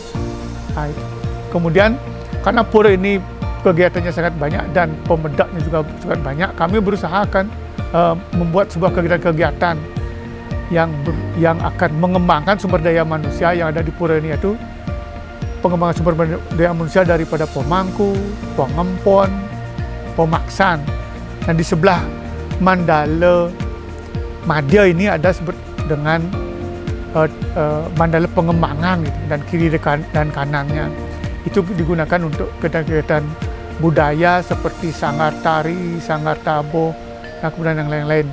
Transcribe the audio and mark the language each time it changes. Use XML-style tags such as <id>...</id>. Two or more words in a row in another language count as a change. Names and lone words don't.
<id>Nah, kemudian karena pura ini kegiatannya sangat banyak dan pemedaknya juga sangat banyak, kami berusaha akan membuat sebuah kegiatan yang akan mengembangkan sumber daya manusia yang ada di pura ini, yaitu pengembangan sumber daya manusia daripada pemangku, pengempon, pemaksan. Dan di sebelah Mandala Madya ini ada sebut dengan Mandala pengembangan gitu, dan kiri dan kanannya itu digunakan untuk kegiatan budaya seperti sanggar tari, sanggar tabo, dan kemudian yang lain-lain.</id>